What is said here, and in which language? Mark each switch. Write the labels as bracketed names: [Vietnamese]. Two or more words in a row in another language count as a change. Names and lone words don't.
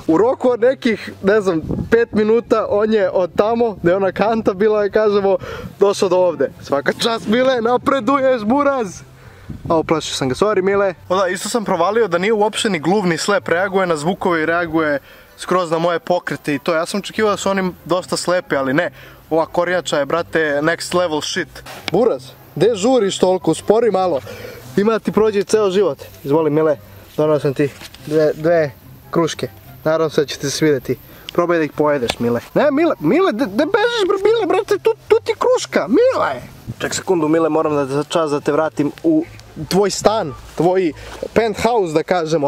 [Serbian] U roku od nekih, ne znam, 5 minuta on je od tamo, gdje je ona kanta bila, kažemo, došao do ovde. Svaka čast Mile, napreduješ buraz! Ovo plašio sam ga, sorry Mile. O da, isto sam provalio da nije uopšte ni gluv ni slep, reaguje na zvukove i reaguje skroz na moje pokrete i to. Ja sam očekivao da su oni dosta slepi, ali ne. Ova kornjača je, brate, [English] next level shit. [Serbian] Buraz, gde žuriš toliko, uspori malo. Ima da ti prođe ceo život. Izvoli Mile, donao sam ti dve kruške. Naravno se da će ti se svidjeti. Probaj da ih pojedeš, Mile. Ne, Mile, de bežiš, Mile, brate, tu ti kruška, Mile! Ček sekundu, Mile, moram da za čas da te vratim u tvoj stan, tvoj penthouse, da kažemo.